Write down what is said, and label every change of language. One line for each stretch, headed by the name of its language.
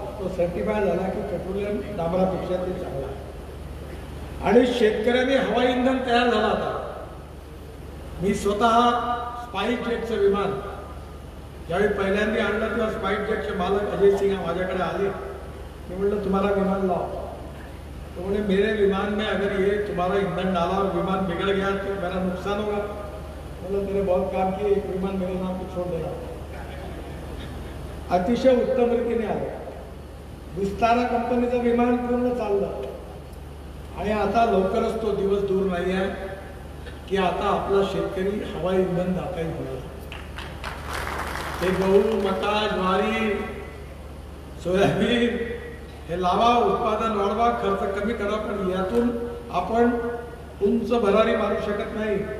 Marathi: तो सर्टिफाय झाला की पेट्रोलियम डांबरापेक्षा ते चांगला आहे. आणि शेतकऱ्यांनी हवाई इंधन तयार झाला. आता मी स्वतः स्पाइस जेटचं विमान ज्यावेळी पहिल्यांदा आणलं तेव्हा स्पाइस जेटचे मालक अजय सिंग माझ्याकडे आले. मी म्हटलं तुम्हाला विमान लाव.
Hindi: तो बोले मेरे विमान में अगर ये तुम्हारा ईंधन डाला और विमान बिगड़ गया तो मेरा नुकसान होगा. बोला तेरे बहुत काम किए, एक विमान मेरे नाम पे छोड़ देना.
Marathi: अतिशय उत्तम रीतीने आलं. विस्तारा कंपनीचं विमान पूर्ण चाललं. आणि आता लवकरच तो दिवस दूर नाही आहे की आता आपला शेतकरी हवाई इंधन दाताही होणार. हे गहू, मका, ज्वारी, सोयाबीन हे लावा, उत्पादन वाढवा, खर्च कमी करा, पण यातून आपण उंच भरारी मारू शकत नाही.